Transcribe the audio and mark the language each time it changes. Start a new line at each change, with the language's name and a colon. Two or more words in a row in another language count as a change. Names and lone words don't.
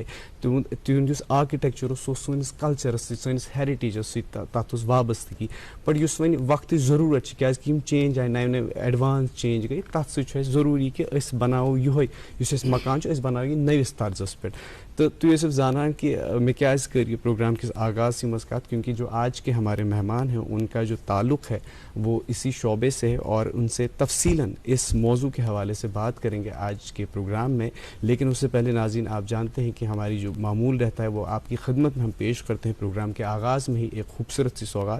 Kashmiri: تِہُنٛد یُس آرکِٹیکچر اوس سُہ اوس سٲنِس کلچرس سۭتۍ، سٲنِس ہیرِٹیجس سۭتۍ تَتھ اوس وابستگی. بٹ یُس وۄنۍ وقتٕچ ضروٗرت چھِ کیٛازِکہِ یِم چینج آیہِ نَوِ نَوِ
English: advance change
Kashmiri: گٔے، تَتھ سۭتۍ چھُ اَسہِ ضروٗری کہِ أسۍ بناوو یِہوے یُس اَسہِ مکان چھُ أسۍ بناوو یہِ نٔوِس طرزس پٮ۪ٹھ. تو تُہۍ ٲسِو زانان کہ میں کیٛازِ کٔر یہ پروگرام کس آغاز منٛز کتھ،
Urdu: کیونکہ جو آج کے ہمارے مہمان ہیں ان کا جو تعلق ہے وہ اسی شعبے سے ہے اور ان سے تفصیلاً اس موضوع کے حوالے سے بات کریں گے آج کے پروگرام میں. لیکن اس سے پہلے ناظرین آپ جانتے ہیں کہ ہماری جو معمول رہتا ہے وہ آپ کی خدمت میں ہم پیش کرتے ہیں پروگرام کے آغاز میں ہی ایک خوبصورت سی سوغات.